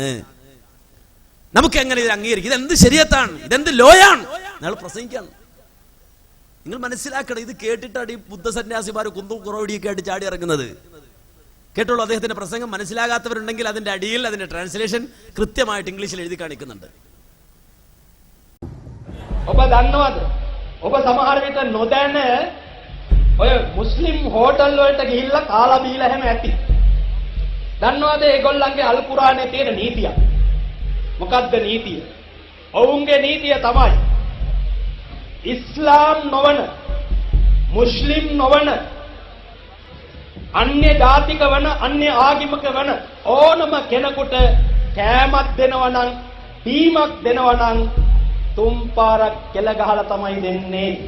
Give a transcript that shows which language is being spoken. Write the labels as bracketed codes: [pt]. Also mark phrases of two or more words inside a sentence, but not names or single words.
[ml] നമുക്ക് എങ്ങനെ ഇത് അംഗീകരിക്കും? ഇതെന്ത് ശരീഅത്താണ്, ഇതെന്ത് ലോയാണ്? നിങ്ങൾ പ്രസംഗിക്കാണ്. നിങ്ങൾ മനസ്സിലാക്കണം, ഇത് കേട്ടിട്ടാണ് ഈ ബുദ്ധ സന്യാസിമാർ കുന്തും കുറവടിയൊക്കെ ആയിട്ട് ചാടി ഇറങ്ങുന്നത്. കേട്ടോളൂ, അദ്ദേഹത്തിന്റെ പ്രസംഗം മനസ്സിലാകാത്തവരുണ്ടെങ്കിൽ അതിന്റെ അടിയിൽ അതിന്റെ ട്രാൻസ്ലേഷൻ കൃത്യമായിട്ട് ഇംഗ്ലീഷിൽ എഴുതി കാണിക്കുന്നുണ്ട്. [si] ඔබ දන්නවද? ඔබ සමහර විට නොදැන ඔය මුස්ලිම් හෝටල් වලට ගිහිල්ලා කාලා බීලා හැම ඇති. දන්නවද ඒගොල්ලන්ගේ අල් කුරානේ තියෙන නීතිය? මොකක්ද නීතිය? ඔවුන්ගේ නීතිය තමයි ඉස්ලාම් නොවන, මුස්ලිම් නොවන, අන්‍ය ජාතික වන, අන්‍ය ආගමික වන ඕනම කෙනෙකුට කෑමක් දෙනවා නම්, බීමක් දෙනවා නම් 3 පාරක් කෙල ගහලා තමයි දෙන්නේ.